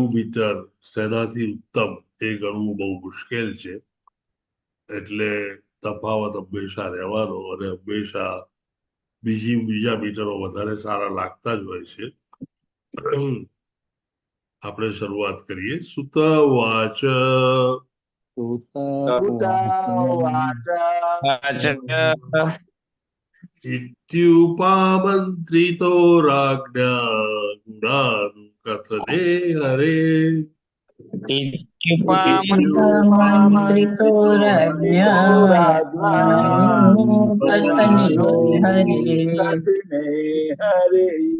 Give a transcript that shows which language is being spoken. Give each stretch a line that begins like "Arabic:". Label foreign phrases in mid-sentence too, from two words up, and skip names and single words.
Gujarati: મીટર શેનાથી ઉત્તમ એ ગણવું બહુ મુશ્કેલ છે એટલે તફાવત હંમેશા રહેવાનો અને હંમેશા બીજા મીટરો વધારે સારા લાગતા જ હોય છે આપણે શરૂઆત કરીએ સુત વાચ
Sanskrit: इत्युपामन्त्रितो राज्ञा गुणानुकथने हरे मंत्रितो राज्ञा कथने हरे